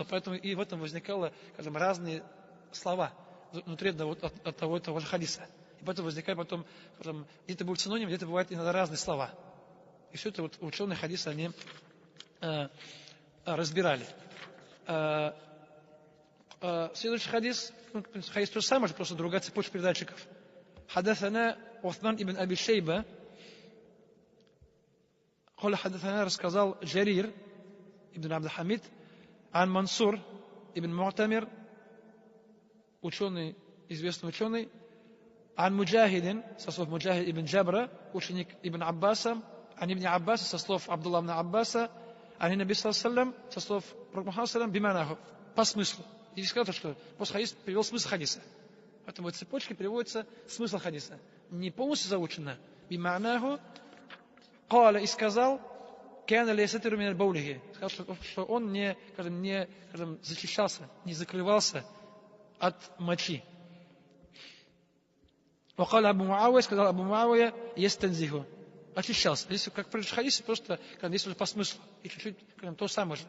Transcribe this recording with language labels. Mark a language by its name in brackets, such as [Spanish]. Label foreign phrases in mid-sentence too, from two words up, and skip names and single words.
[Russian] Поэтому и в этом возникало, скажем, разные слова внутри от того же хадиса. И поэтому возникает потом, скажем, где-то будет синоним, где-то бывают иногда разные слова. И все это вот ученые хадиса, они разбирали. Следующий хадис, хадис то же самое, просто другая цепочка передатчиков. حدثنا عثمان ибн Аби Шейба, [Arabic] قال حدثنا, [Russian] рассказал Джарир ибн Абд-Хамид, ан Мансур ибн Му'тамир, ученый, известный ученый, ан Муджахидин, со слов Муджахид ибн Джабра, ученик ибн Аббаса, ан ибн Аббаса, со слов Абдулла ибн Аббаса, [Arabic] عن النبي صلى الله, [Russian] со слов Пророка Мухаммада, биманаху, по смыслу. И сказал, что после хадиса привел смысл хадиса. Поэтому в этой цепочке приводится смысл хадиса. Не полностью заучено. Биманаху, каля, и сказал, [Arabic] كان لا يستتر من بوله. [Russian] Сказал, что он не зачищался, не закрывался от мочи. Вакаля Абу Муавия, сказал Абу Муавия, ястанзиху. Очищался. Здесь, как в предыдущем хадисе, просто здесь уже по смыслу. И чуть-чуть то самое же.